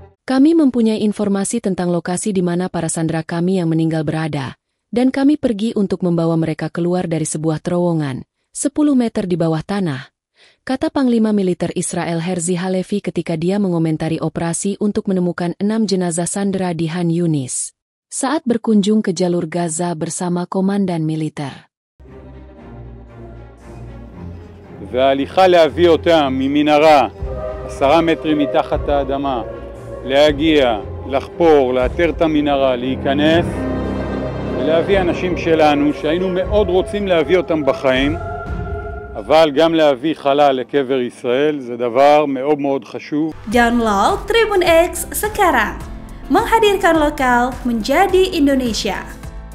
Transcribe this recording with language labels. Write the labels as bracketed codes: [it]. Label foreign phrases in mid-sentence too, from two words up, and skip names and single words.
[id] Kami mempunyai informasi tentang lokasi di mana para sandera kami yang meninggal berada, dan kami pergi untuk membawa mereka keluar dari sebuah terowongan, 10 meter di bawah tanah, kata Panglima Militer Israel Herzi Halevi ketika dia mengomentari operasi untuk menemukan 6 jenazah sandera di Han Yunis saat berkunjung ke jalur Gaza bersama komandan militer. [he] וההליכה להביא אותם ממנהרה 10 מטרים מתחת האדמה, להגיע, לחפור, לאתר את המנהרה, להיכנס ולהביא אנשים שלנו שהיינו מאוד רוצים להביא אותם בחיים, אבל גם להביא חלל לקבר ישראל זה דבר מאוד מאוד חשוב. [id] Download Tribun X sekarang, menghadirkan lokal menjadi Indonesia.